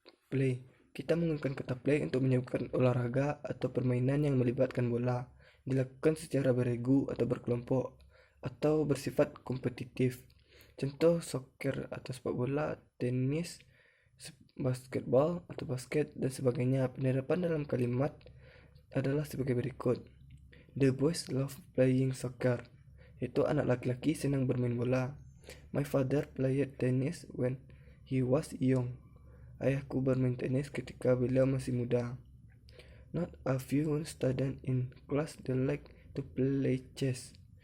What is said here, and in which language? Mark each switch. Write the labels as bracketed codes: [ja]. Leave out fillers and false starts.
[id] Play. Kita menggunakan kata play untuk menyebutkan olahraga atau permainan yang melibatkan bola, dilakukan secara beregu atau berkelompok, atau bersifat kompetitif. Contoh soccer atau sepak bola, tenis, basketball atau basket, dan sebagainya. Penerapan dalam kalimat adalah sebagai berikut. [en] The boys love playing soccer. [id] Itu anak laki-laki senang bermain bola. [en] My father played tennis when he was young. [id] Ayahku bermain tenis ketika beliau masih muda. [en] Not a few students in class they like to play chess.